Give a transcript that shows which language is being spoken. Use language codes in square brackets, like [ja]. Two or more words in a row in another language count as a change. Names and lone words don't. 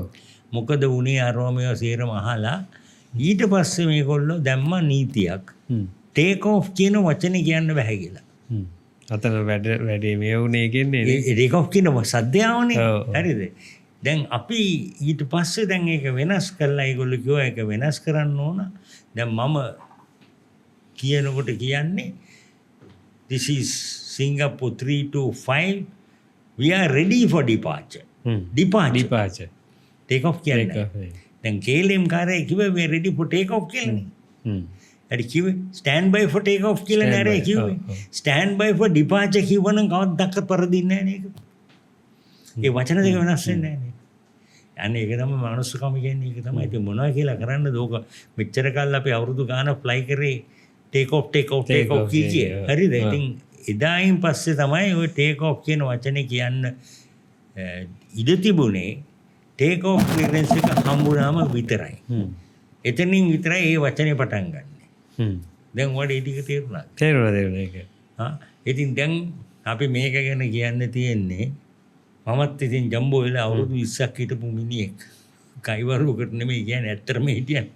[si] මොකද වුනේ අරෝමියෝ සේරම අහලා ඊට පස්සේ මේගොල්ලෝ දැම්ම නීතියක් [en] take off [si] කියන වචනේ කියන්න බෑ කියලා. අතන වැඩේ මේ වුණේ කියන්නේ [en] take off [si] කියන සද්‍යාවනේ. ඔව්. හරිද? දැන් අපි ඊට පස්සේ දැන් ඒක වෙනස් කරලා ඒගොල්ලෝ කිව්වා ඒක වෙනස් කරන්න ඕන. දැන් මම කියනකොට කියන්නේ [en] this is Singapore 3 to 5 we are ready for departure. departure take off [si] කියන්නේ. දැන් KLM කාරේ කිව්වේ [en] we are ready for take off [si] කියලානේ. හරි කිව්වේ [en] stand by for take off [si] කියලා නෑ කිව්වේ. [en] stand by for departure [si] කිව්වනම් කවදාවත් පරදින්නේ නෑ නේද? ඒ වචන දෙක වෙනස් වෙන්නේ නෑ. අනේ ඒක තමයි මනුස්සකම කියන්නේ. ඒක තමයි. ඉතින් මොනවා කියලා කරන්නද? ඕක මෙච්චර කාල අපි අවුරුදු ගානක් ෆ්ලයි කරේ [en] take off [si] කිය. හරිද? ඉතින් එදායින් පස්සේ තමයි ওই [en] take off [si] කියන වචනේ කියන්න ඉඩ තිබුණේ [en] take off clearance [si] එක හම්බුනාම විතරයි. එතනින් විතරයි මේ වචනේ පටන් ගන්න. දැන් ඔයාලට ඒ ටික තේරුණාද? තේරුණා ඒක. ඉතින් දැන් අපි මේක ගැන කියන්න තියෙන්නේ මමත් ඉතින් ජම්බෝ වෙලා අවුරුදු 20ක් හිටපු මිනිහෙක්. කයිවරුවකට නෙමෙයි කියන්නේ ඇත්තටම හිටියන්නේ.